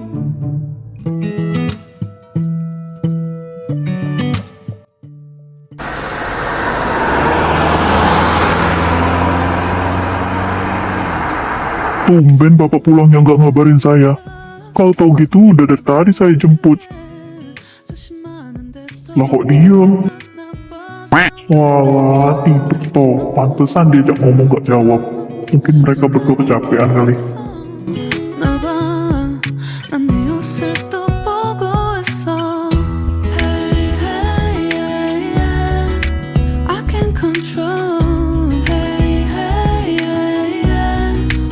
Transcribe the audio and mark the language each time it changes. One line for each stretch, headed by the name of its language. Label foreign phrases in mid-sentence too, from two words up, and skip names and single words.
Indonesian: Tumben Bapak pulangnya nggak ngabarin saya. Kalau tahu gitu udah dari tadi saya jemput. Lah kok diem? Walah, tidur toh. Pantesan diajak ngomong gak jawab. Mungkin mereka berdua kecapean kali.
Korean: 나봐 난 네 옷을 또 보고 있어
English: Hey, hey, yeah, yeah. I can't control Hey, hey, yeah, yeah.